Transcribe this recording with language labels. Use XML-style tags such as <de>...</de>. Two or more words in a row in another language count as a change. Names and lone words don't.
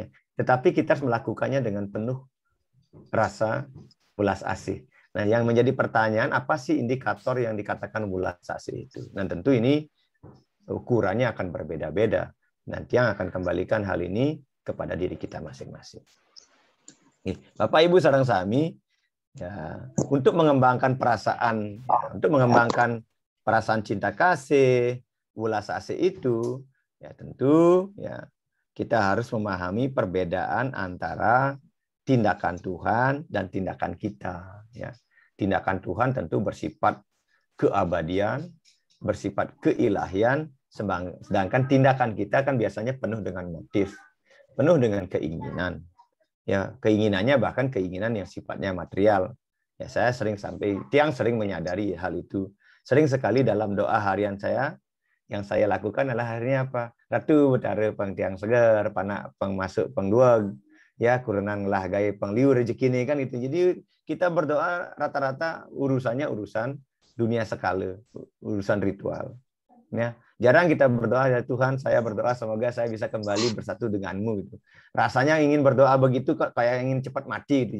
<id>Tetapi kita harus melakukannya dengan penuh rasa ulas asih. Nah, yang menjadi pertanyaan, apa sih indikator yang dikatakan ulas asih itu? Dan tentu ini ukurannya akan berbeda-beda. Nanti yang akan kembalikan hal ini kepada diri kita masing-masing. Bapak Ibu</id> <ban>sareng sami,</ban> <id>ya, untuk mengembangkan perasaan, untuk mengembangkan perasaan cinta kasih, ulas asih itu, ya tentu ya kita harus memahami perbedaan antara tindakan Tuhan dan tindakan kita. Ya, tindakan Tuhan tentu bersifat keabadian, bersifat keilahian, sedangkan tindakan kita kan biasanya penuh dengan motif, penuh dengan keinginan. Ya, keinginannya bahkan keinginan yang sifatnya material. Ya, saya sering menyadari hal itu. Sering sekali dalam doa harian saya, yang saya lakukan adalah akhirnya apa?</id> <ban>Ratu betara pang tiang segar, panak pang masuk pang duag, ya kurenang lah gaya pang liu rezeki</ban> <id>ini kan itu. Jadi kita berdoa rata-rata urusannya urusan dunia sekala, urusan ritual. Ya, jarang kita berdoa, ya Tuhan, saya berdoa semoga saya bisa kembali bersatu denganmu gitu. Rasanya ingin berdoa begitu kok kayak ingin cepat mati gitu.</id>